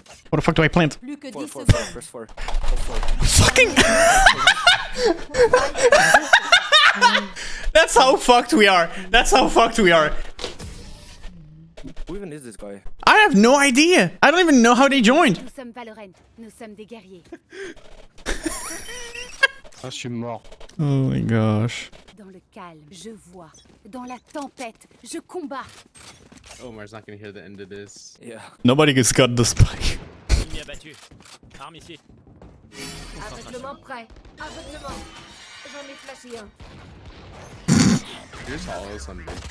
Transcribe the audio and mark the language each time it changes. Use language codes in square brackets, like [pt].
[en] What the fuck do I plant? [fr] Plus que 10 [en] 4, [fr] secondes. [en] first 4. Fucking. That's how fucked we are. That's how fucked we are. Who even is this guy? I have no idea. I don't even know how they joined. [fr] Nous sommes Valorant. Nous sommes des guerriers. Ah, je suis mort. [en] Oh my gosh. [fr] Dans le calme, je vois. Dans la tempête, je combats. [en] Omar's not gonna hear the end of this. Yeah. Nobody gets got the spike. [fr] Ennemi abattu. Arme ici. Aveuglement prêt. Aveuglement. J'en ai flashé un. [en] Here's hollow Sunday.